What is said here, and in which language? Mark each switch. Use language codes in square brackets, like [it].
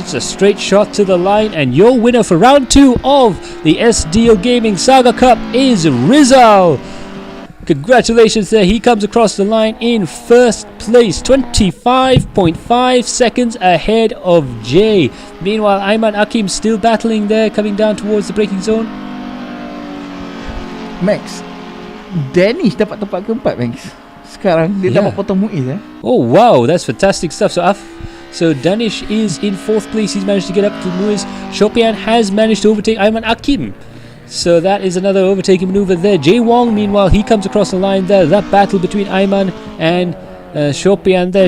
[en] It's a straight shot to the line, and your winner for round 2 of the SDeal Gaming Saga Cup is Rizal. Congratulations there. He comes across the line in first place, 25.5 seconds ahead of Jay. Meanwhile, Ayman Hakim still battling there, coming down towards the braking zone. [ms] Max, Danish dapat tempat keempat, Max. Sekarang dia dapat potong Muiz. [en] Oh wow, that's fantastic stuff. So Danish is in 4th place. He's managed to get up to Muiz. Shopian has managed to overtake Ayman Hakim. So that is another overtaking maneuver there. Jay Wong, meanwhile, he comes across the line there. That battle between Ayman and Shopian there.